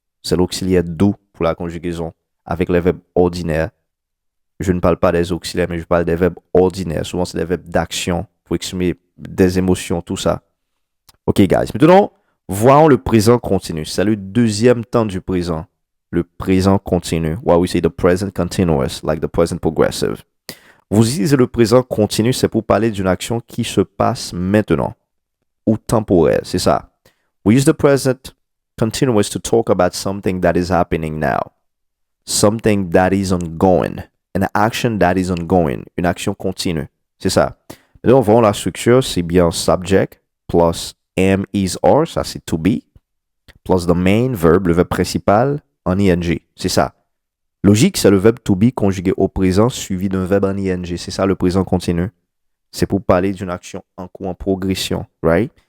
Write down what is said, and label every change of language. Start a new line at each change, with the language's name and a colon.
French: C'est l'auxiliaire do pour la conjugaison. Avec les verbes ordinaires, je ne parle pas des auxiliaires, mais je parle des verbes ordinaires. Souvent, c'est des verbes d'action pour exprimer des émotions, tout ça. Ok, guys. Maintenant, voyons le présent continu. C'est le deuxième temps du présent. Le présent continu.
English: Why we say the present continuous, like the present progressive.
French: Vous utilisez le présent continu, c'est pour parler d'une action qui se passe maintenant ou temporaire, c'est ça.
English: We use the present continuous to talk about something that is happening now. Something that is ongoing. An action that is ongoing.
French: Une action continue. C'est ça. Maintenant, voyons la structure, c'est bien subject plus am, is, are, ça c'est to be,
English: plus the main verb,
French: le verbe principal, en ing. C'est ça. Logique, c'est le verbe to be conjugué au présent suivi d'un verbe en ing. C'est ça le présent continu. C'est pour parler d'une action en cours, en progression, right?